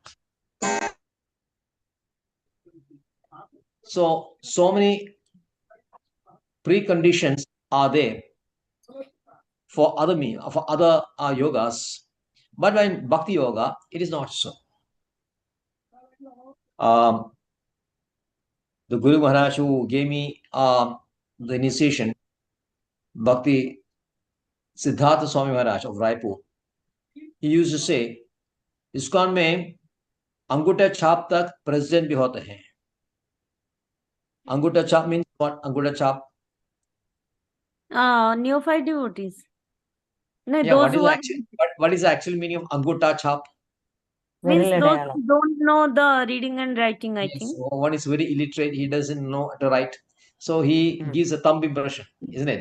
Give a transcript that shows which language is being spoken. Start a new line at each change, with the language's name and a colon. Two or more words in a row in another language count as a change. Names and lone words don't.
English: So many preconditions are there for other yogas, but when Bhakti Yoga, it is not so. The Guru Maharaj who gave me the initiation, Bhakti Siddhartha Swami Maharaj of Raipur, he used to say,
Hindi: ISKCON में अंगूठा छाप तक प्रेसिडेंट भी होते हैं. अंगूठा छाप
English: means what?
Hindi: अंगूठा छाप.
English: Neophyte devotees. No, Yeah, those who are what is the actual meaning of
Hindi: अंगूठा छाप?
English: means those who don't know the reading and writing, I think. So one is very illiterate, he doesn't know how to write. So he gives a thumb impression, isn't it?